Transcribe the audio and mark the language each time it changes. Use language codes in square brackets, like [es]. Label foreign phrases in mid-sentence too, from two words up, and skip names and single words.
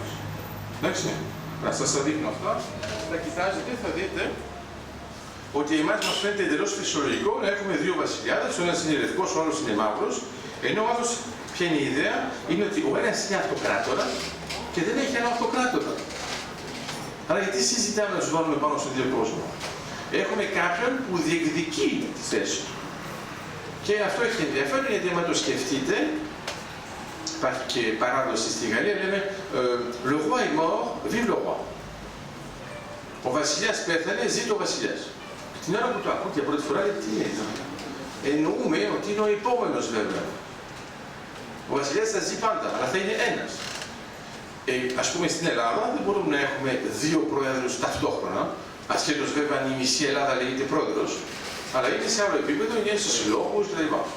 [el] Εντάξει, να σας τα δείχνω αυτά. Θα κοιτάζετε, θα δείτε ότι εμάς μας φαίνεται εντελώς φυσιολογικό να έχουμε 2 βασιλιάδες, ο ένας είναι λευκός, ο άλλος είναι μαύρος, ενώ ο άλλος, ποια είναι η ιδέα, είναι ότι ο ένας είναι αυτοκράτορα και δεν έχει ένα αυτοκράτορα. Άρα γιατί συζητάμε να τους βάλουμε πάνω στον ίδιο κόσμο? Έχουμε κάποιον που διεκδικεί τη θέση. Και αυτό έχει ενδιαφέρον γιατί άμα το σκεφτείτε, υπάρχει και παράδοση στη Γαλλία, λέμε [fr] le roi est mort, vive le roi. [el] Ο βασιλιάς πέθανε, ζει το βασιλιάς. Την ώρα που το ακούτε για πρώτη φορά, τι είναι? Εννοούμε ότι είναι ο επόμενος βέβαια. Ο βασιλιάς θα ζει πάντα, αλλά θα είναι ένας. Ας πούμε στην Ελλάδα δεν μπορούμε να έχουμε δύο πρόεδρους ταυτόχρονα, ασχέτως βέβαια αν η μισή Ελλάδα λέγεται πρόεδρος, αλλά είναι σε άλλο επίπεδο, είναι στους συλλόγους κλπ.